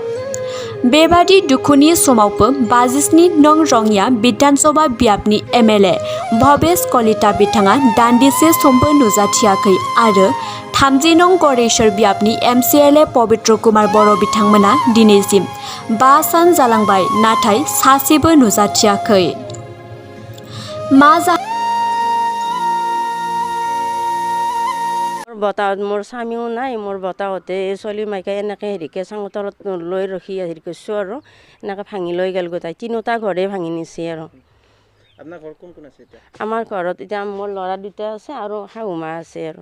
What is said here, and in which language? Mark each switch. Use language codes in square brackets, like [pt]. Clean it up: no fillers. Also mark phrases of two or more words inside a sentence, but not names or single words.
[brx] बेबादि दुखुनि समावबो 57 नं रङिया बिधानसभा बियाबनि एमएलए भवेश कलिता बिथाङा दान्दिसे समबो नुजाथियाखै आरो 30 नं गरेश्वर बियाबनि एमसिएलए पबित्र कुमार बर' बिथांमोना दिनैसिम 5 सान जालांबाय, नाथाय सासेबो नुजाथियाखै। मा [as] বতাহত মোৰ স্বামীও নাই, মোৰ বতাহতে ছোৱালী মাইকে এনেকৈ হেৰিকে চাঙৰ তলত লৈ ৰখি হেৰি কৰিছোঁ আৰু এনেকৈ ভাঙি লৈ গ'ল গোটাই 3টা ঘৰে ভাঙি নিছে আৰু। আপোনাৰ ঘৰ কোন কোন আছে এতিয়া? আমাৰ ঘৰত এতিয়া মোৰ ল'ৰা 2টা আছে আৰু শাহু মা আছে আৰু।